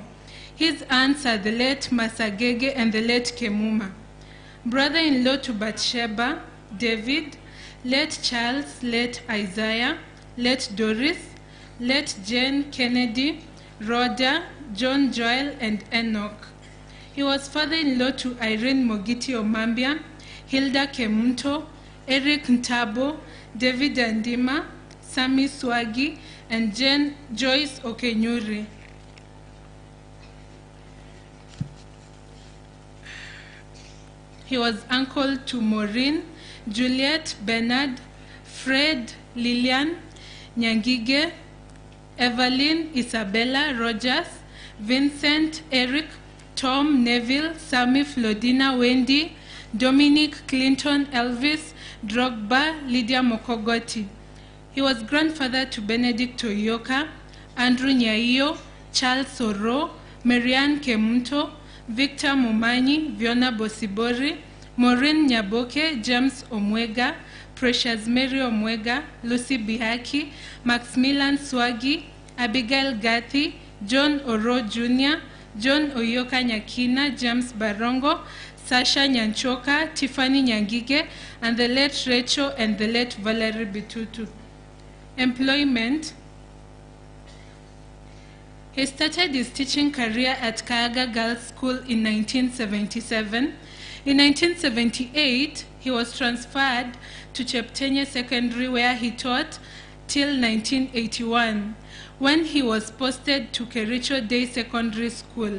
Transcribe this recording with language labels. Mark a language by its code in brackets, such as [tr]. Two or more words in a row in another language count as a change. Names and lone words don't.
[en] His aunts are the late Masagege and the late Kemuma. Brother-in-law to Bathsheba, David, late Charles, late Isaiah, late Doris, late Jane Kennedy, Rhoda, John Joel, and Enoch. He was father-in-law to Irene Mogiti Omambia, Hilda Kemunto, Eric Ntabo, David Andima, Sami Swagi, and Jane Joyce Okenyuri. He was uncle to Maureen, Juliet, Bernard, Fred, Lillian, Nyangige, Evelyn, Isabella, Rogers, Vincent, Eric, Tom, Neville, Sammy, Flodina, Wendy, Dominic, Clinton, Elvis, Drogba, Lydia Mokogoti. He was grandfather to Benedict Oyioka, Andrew Nyaio, Charles Oroo, Marianne Kemunto, Victor Mumanyi, Viona Bosibori, Maureen Nyaboke, James Omwega, Precious Mary Omwega, Lucy Bihaki, Maximilian Swagi, Abigail Gathi, John Oroo Jr., John Oyioka Nyakina, James Barongo, Sasha Nyanchoka, Tiffany Nyangige, and the late Rachel and the late Valerie Bitutu. Employment. He started his teaching career at Kaaga Girls School in 1977. In 1978, he was transferred to Cheptenye Secondary, where he taught till 1981, when he was posted to Kericho Day Secondary School.